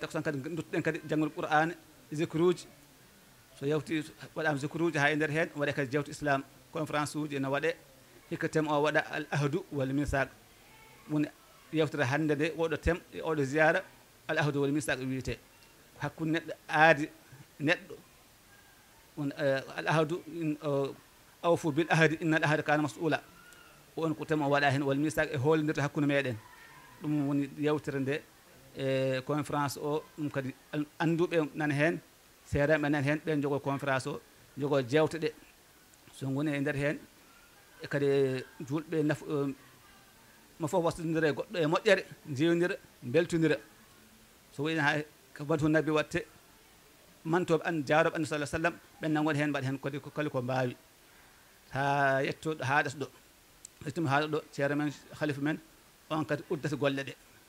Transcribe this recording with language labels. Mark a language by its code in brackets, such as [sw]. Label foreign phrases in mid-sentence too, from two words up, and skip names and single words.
[ff] takusan kadi duttoɗen kadi janggude qur'ana zicruji so yawti waɗama zicruji ha e nder hen waɗe kadi jewte islam conférence uji ene waɗe hikka thème o waɗa [ar] العهد والميثاق [ff] woni yewtere hande nde oɗo thème e oɗo ziyara [ar] العهد والميثاق [ff] wiyete hakkude neɗɗo aadi neɗɗo won [ar] العهد أوفوا بالعهد إن العهد كان مسؤولا [ff] on ko thème o waɗa hen [ar] والميثاق [ff] e hoollodirde hakkude meɗen ɗum woni yewtere nde e conférence o ɗum kadi annduɓe nana heen seereɓe nana heen ɓen jogo conférence o jogo jewte ɗe so woni e nder heen e kadi julɓe mo fof wasdodira e goɗɗo e moƴƴere jewdira beltodira so wayno ha ko wadu nabi watte mantoɓe an jaaroɓe [ar] النبي صلى الله سلم [ff] ɓen nan woni heen mbaɗa heen kadi ko mbaawi ha yettoɗo haaɗata ɗo ƴettuma haaɗa ɗo ceero men halifa men on kadi uddata golle ɗe